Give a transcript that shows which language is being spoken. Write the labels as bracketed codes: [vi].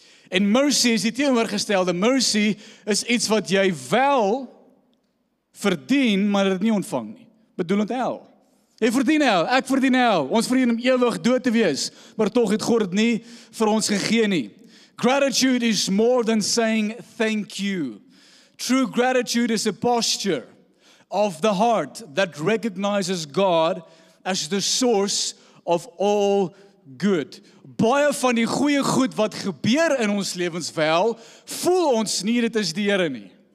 [af] En mercy is die teenoorgestelde. Mercy is iets wat jy wel verdien, maar dit nie ontvang nie. Bedoelend hel. Jy verdien hel, ek verdien hel. Ons verdien om ewig dood te wees, maar tog het God dit nie vir ons gegee nie. [en] Gratitude is more than saying thank you. True gratitude is a posture of the heart that recognizes God as the source of all good. [af] Baie van die goeie goed wat gebeur in ons lewens wel, voel ons nie dit is die Here nie.